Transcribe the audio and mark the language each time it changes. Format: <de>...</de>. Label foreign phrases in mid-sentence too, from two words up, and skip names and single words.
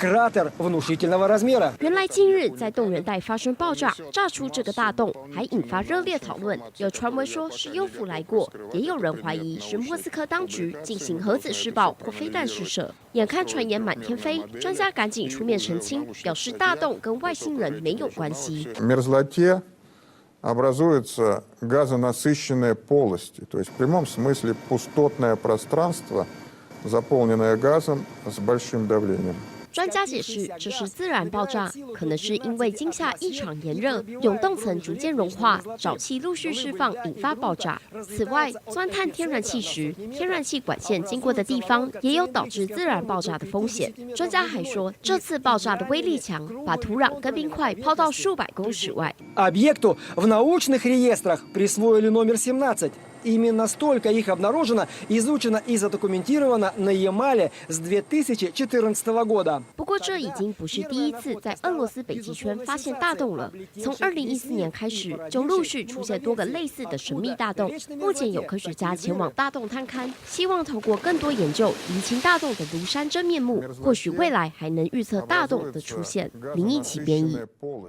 <zh>原来近日在动人带发生爆炸，炸出这个大洞，还引发热烈讨论。有传闻说是幽浮来过，也有人怀疑是莫斯科当局进行核子试爆或飞弹试射。眼看传言满天飞，专家赶紧出面澄清，表示大洞跟外星人没有关系。</zh> <ru>образуются газонасыщенные полости, то есть в прямом смысле пустотное пространство, заполненное газом с большим давлением.</ru> <zh>专家解释，这是自然爆炸，可能是因为今夏异常炎热，永冻层逐渐融化，沼气陆续释放，引发爆炸。此外，钻探天然气时，天然气管线经过的地方也有导致自然爆炸的风险。专家还说，这次爆炸的威力强，把土壤跟冰块抛到数百公尺外。</zh> <ru>Объекту в научных реестрах присвоили номер 17. Именно столько их обнаружено, изучено и задокументировано на Ямале с 2014 года.</ru> <zh>不过，这已经不是第一次在俄罗斯北极圈发现大洞了。从2014年开始，就陆续出现多个类似的神秘大洞。目前有科学家前往大洞探勘，希望透过更多研究，厘清大洞的庐山真面目。或许未来还能预测大洞的出现。林奕奇编译。</zh>